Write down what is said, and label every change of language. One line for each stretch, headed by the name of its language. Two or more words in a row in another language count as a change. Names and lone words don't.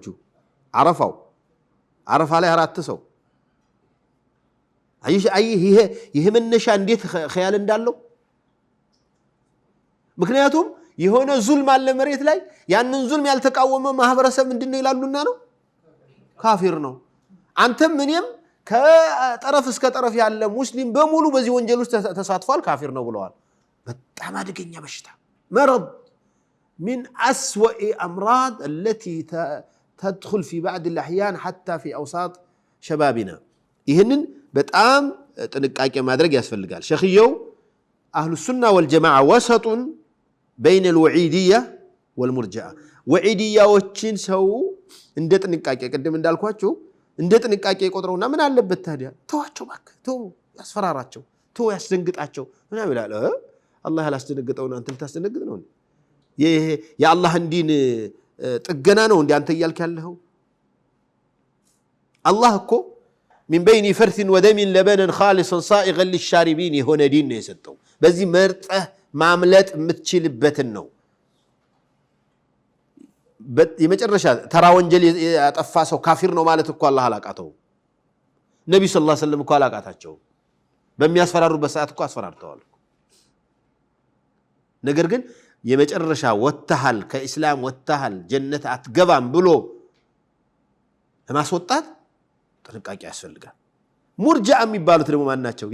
Amharic: አረፋው። አረፋ ላይ 4 ሰው። ይሄ መነሻ እንዴት ኸያል እንዳለው። ምክንያቱም የሆነ ዙልም አለ መሬት ላይ፣ ያንን ዙልም ያልተቃወመ ማህበረሰብ ምንድነው ይላሉና ነው ካፊር ነው። አንተም እኔም ከጠረፍ እስከ ጠረፍ ያለ ሙስሊም በሙሉ በዚህ ወንጀል ውስጥ ተሳትፏል፣ ካፊር ነው ብለዋል። በጣም አደገኛ በሽታ
Arabic: مرض من أسوأ أمراض التي تدخل في بعض الأحيان حتى في أوساط شبابنا.
Amharic: ይህንን በጣም ጥንቃቄ ማድረግ ያስፈልጋል። ሸኺየው
Arabic: أهل السنة والجماعة وسط بين الوعيدية والمرجئة።
Amharic: ወዒድያዎችን ሰው እንደ ጥንቃቄ ቅድም እንዳልኳችሁ እንደ ጥንቃቄ ቆጥረውና ምን አለበት ታዲያ ተዋቸው፣ እባክህ ተው፣ ያስፈራራቸው፣ ተው፣ ያስደንግጣቸው ምናምን ይላል። አላህ ያላስደነግጠውን አንተ ልታስደነግጥ ነው? ይሄ የአላህን ዲን ጥገና ነው እንዴ አንተ እያልክ ያለኸው? አላህ እኮ
Arabic: من بين فرث ودم لبنا خالصا صائغا للشاربين
Amharic: የሆነ ዲን ነው የሰጠው። በዚህ መርጠህ ማምለጥ የምትችልበትን ነው። የመጨረሻ ተራ ወንጀል ያጠፋ ሰው ካፊር ነው ማለት እኮ አላህ አላቃተው። ነብዩ
Arabic: صلى الله عليه وسلم
Amharic: እኮ አላቃታቸው። በሚያስፈራሩበት ሰዓት እኮ አስፈራርተዋል። ነገር ግን የመጨረሻ ወተሃል ከኢስላም ወተሃል ጀነት አትገባም ብሎ ለማስወጣት ጥንቃቄ ያስፈልጋል። ሙርጂዓ የሚባሉት ደግሞ ማን ናቸው?